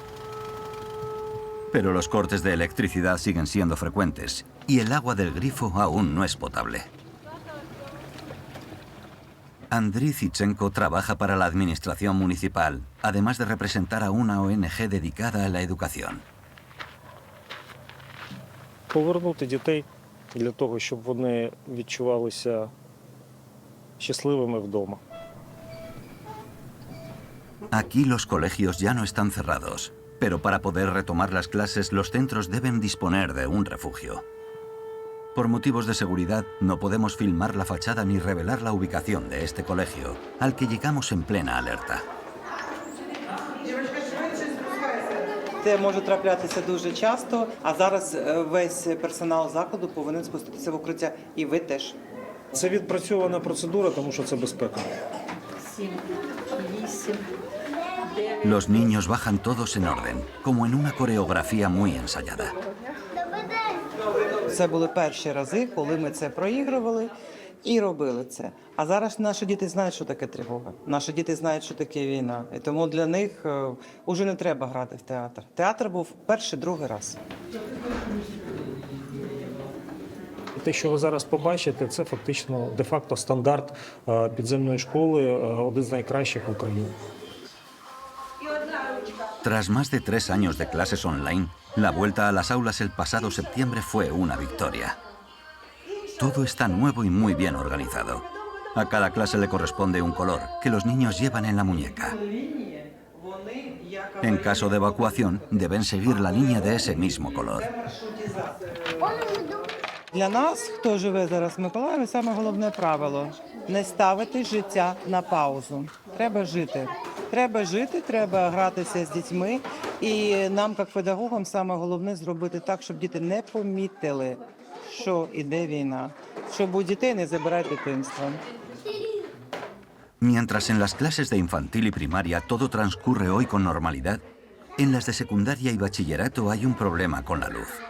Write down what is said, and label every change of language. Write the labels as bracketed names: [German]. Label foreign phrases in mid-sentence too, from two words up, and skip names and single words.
[Spanish] Pero los cortes de electricidad siguen siendo frecuentes y el agua del grifo aún no es potable. Andriy Zichenko trabaja para la administración municipal, además de representar a una ONG dedicada a la educación. [Ukrainian] Повернути дітей для того, щоб вони відчувалися щасливими вдома. [Spanish] Aquí los colegios ya no están cerrados, pero para poder retomar las clases los centros deben disponer de un refugio. Por motivos de seguridad no podemos filmar la fachada ni revelar la ubicación de este colegio, al que llegamos en plena alerta. [Ukrainian] Це може траплятися дуже часто, а зараз весь персонал закладу повинен спуститися в укриття, і ви теж. Це відпрацьована процедура, тому що це безпека. 7, 8. [Spanish] Los niños bajan todos en orden, como en una coreografía muy ensayada. [Ukrainian] Це були перші рази, коли ми це проігрували і робили це. А зараз наші діти знають, що таке тривога. Наші діти знають, що таке війна. І тому для них уже не треба грати в театр. Театр був перший, другий раз. Те, що ви зараз побачите, це фактично де-факто стандарт підземної школи, один з найкращих в Україні. [Spanish] Tras más de 3 años de clases online, la vuelta a las aulas el pasado septiembre fue una victoria. Todo está nuevo y muy bien organizado. A cada clase le corresponde un color que los niños llevan en la muñeca. En caso de evacuación, deben seguir la línea de ese mismo color. [Ukrainian] Для нас, хто живе зараз в Миколаєві, саме головне правило – не ставити життя на паузу. Треба жити. Треба жити, треба гратися з дітьми. І нам, як педагогам, саме головне зробити так, щоб діти не помітили, що іде війна. Щоб у дітей не забирають дитинство. [Spanish] Mientras en las clases de infantil y primaria todo transcurre hoy con normalidad, en las de secundaria y bachillerato hay un problema con la luz.